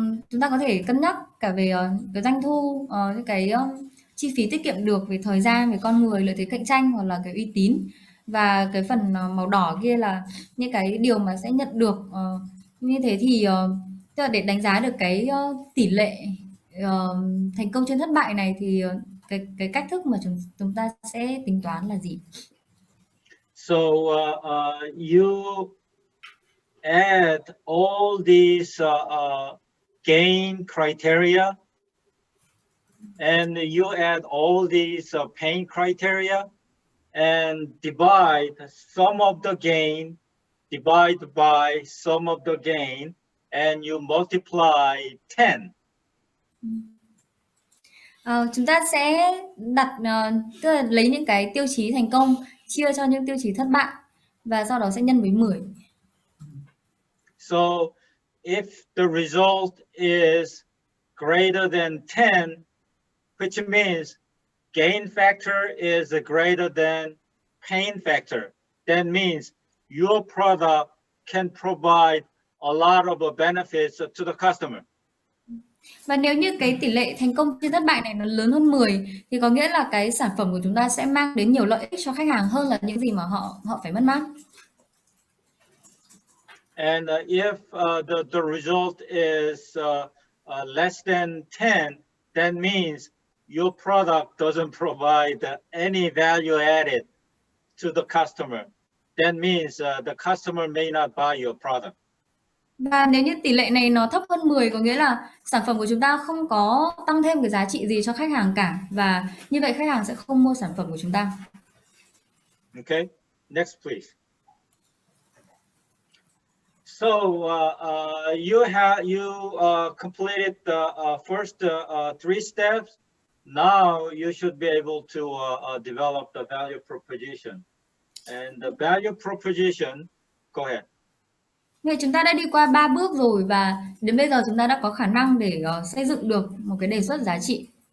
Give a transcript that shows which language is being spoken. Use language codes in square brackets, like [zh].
[vi] Chúng ta có thể cân nhắc cả về cái doanh thu, những cái chi phí tiết kiệm được, về thời gian, về con người, lợi thế cạnh tranh hoặc là cái uy tín. Và cái phần màu đỏ kia là những cái điều mà sẽ nhận được. Như thế thì tức là để đánh giá được cái tỷ lệ thành công trên thất bại này thì cái cách thức mà chúng ta sẽ tính toán là gì? [en] So you add all these gain criteria, and you add all these pain criteria, and divide sum of the gain, divide by sum of the gain, and you multiply 10. [vi] Chúng ta sẽ tức là lấy những cái tiêu chí thành công chia cho những tiêu chí thất bại và sau đó sẽ nhân với 10. [en] So if the result is greater than 10, which means gain factor is greater than pain factor, that means your product can provide a lot of benefits to the customer. [vi] Và nếu như cái tỷ lệ thành công trên thất bại này nó lớn hơn 10 thì có nghĩa là cái sản phẩm của chúng ta sẽ mang đến nhiều lợi ích cho khách hàng hơn là những gì mà họ phải mất mát. [en] And if the result is less than 10, that means your product doesn't provide any value added to the customer. That means the customer may not buy your product. [vi] Và nếu như tỷ lệ này nó thấp hơn 10 có nghĩa là sản phẩm của chúng ta không có tăng thêm cái giá trị gì cho khách hàng cả và như vậy khách hàng sẽ không mua sản phẩm của chúng ta. [en] Okay, next please. So you completed the first 3 steps. Now you should be able to develop the value proposition. And the value proposition, go ahead. [vi] Vậy chúng ta đã đi qua 3 bước rồi và đến bây giờ chúng ta đã có khả năng để xây dựng được một cái đề xuất giá trị.